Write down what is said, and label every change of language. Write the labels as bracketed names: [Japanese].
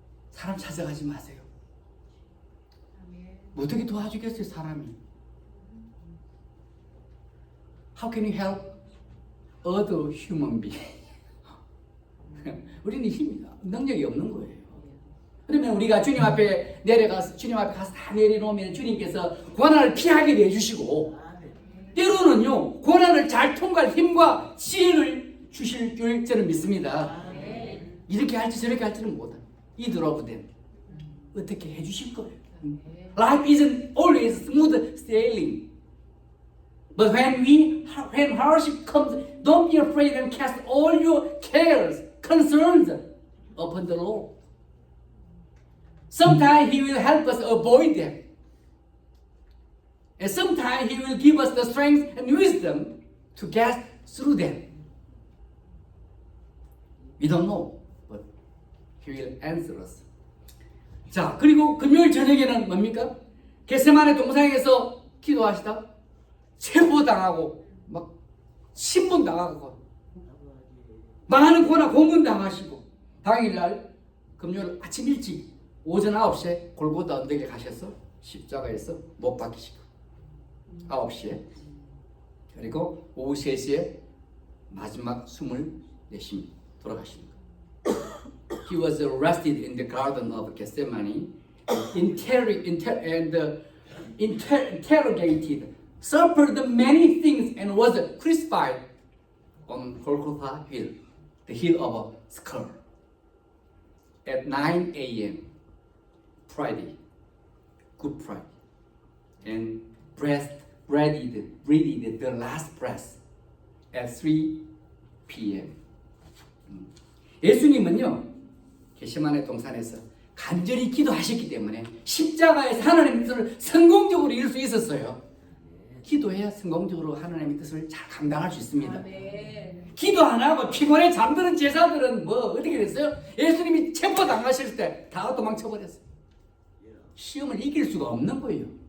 [Korean] 사람 찾아가지 마세요. 어떻게 도와주겠어요, 사람이? [English] How can you help other human being? [Korean] 우리는 힘이, 능력이 없는 거예요. 그러면 우리가 주님 앞에 내려가서 주님 앞에 가서 다 내려놓으면 주님께서 고난을 피하게 해주시고, 때로는요 고난을 잘 통과할 힘과 지혜를 주실 줄 저는 믿습니다. 이렇게 할지 저렇게 할지는 못해. [English] Either of them. [Korean] 어떻게 해주실 거예요. [English] Life isn't always smooth sailing. But when hardship comes, don't be afraid and cast all your cares, concerns upon the Lord. Sometimes He will help us avoid them. And sometimes He will give us the strength and wisdom to get through them. We don't know, but He will answer us. [Korean] 자, 그리고 금요일 저녁에는 뭡니까? 겟세마네 동상에서 기도하시다 체포당하고 막 신문당하고 많은 고난 고문당하시고 당일날 금요일 아침 일찍 오전 9시에 골고다 언덕에 가셔서 십자가에서 못 박히시고 9시에 그리고 오후 3시에 마지막 숨을 내쉽니다. 돌아가십니다. [English] He was arrested in the garden of Gethsemane, interrogated, suffered many things, and was crucified on Golgotha Hill, the hill of a skull, at 9 a.m. Friday, Good Friday, and breathed the last breath at 3 p.m. [Korean] 예수님은요 겟세마네 동산에서 간절히 기도하셨기 때문에 십자가에서 하나님의 뜻을 성공적으로 이룰 수 있었어요. 기도해야 성공적으로 하나님의 뜻을 잘 감당할 수 있습니다. 기도 안 하고 피곤해 잠드는 제자들은 뭐 어떻게 됐어요? 예수님이 체포당하실 때 다 도망쳐버렸어요. 시험을 이길 수가 없는 거예요.